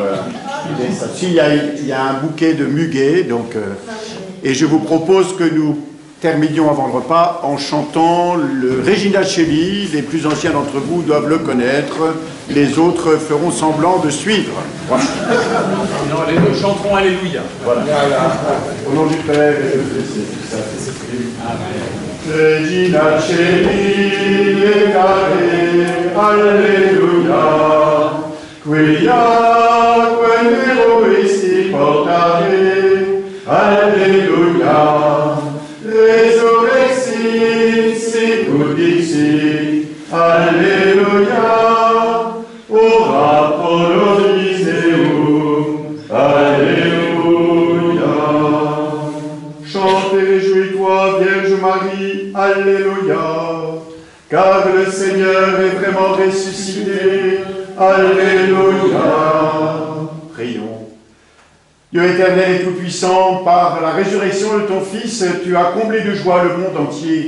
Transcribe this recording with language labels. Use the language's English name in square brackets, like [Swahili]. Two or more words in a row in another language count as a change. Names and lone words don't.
[French] Il y a un bouquet de muguet, donc, et je vous propose que nous terminions avant le repas en chantant le Regina Coeli. Les plus anciens d'entre vous doivent le connaître, les autres feront semblant de suivre. Voilà. Non, les deux chanteront Alléluia. Voilà. Au nom du Père et du Fils et du Saint-Esprit. Amen. [Latin] Regina Coeli, lecare, Alleluia, quia eroisti portare, Alleluia, resurrexit sicut dixit, Alleluia, ora pro nobis Deum, Alleluia. [French] Chante et réjouis-toi, Vierge Marie, Alléluia, car le Seigneur est vraiment ressuscité, Alléluia. Prions. Dieu éternel et tout-puissant, par la résurrection de ton Fils, tu as comblé de joie le monde entier.